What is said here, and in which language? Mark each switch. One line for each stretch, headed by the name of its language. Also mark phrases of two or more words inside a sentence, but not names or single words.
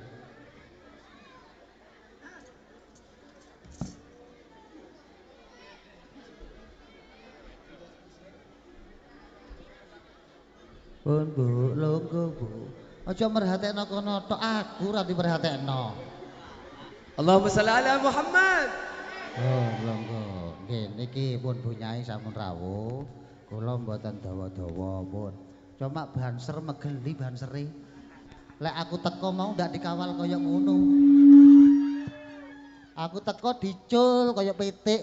Javanese: Pun Bu, longgo Bu. Aja merhatekno kono tok, aku ora diperhatekno.
Arabic: اللهم صل على محمد.
Javanese: Oh, longgo. Nggih, niki pun Bu Nyai sampun rawuh. Kula mboten dawa-dawa pun. Cuma banser megeli banseri. Lek aku teko mau ndak dikawal kaya ngono. Aku teko dicul kaya pitik.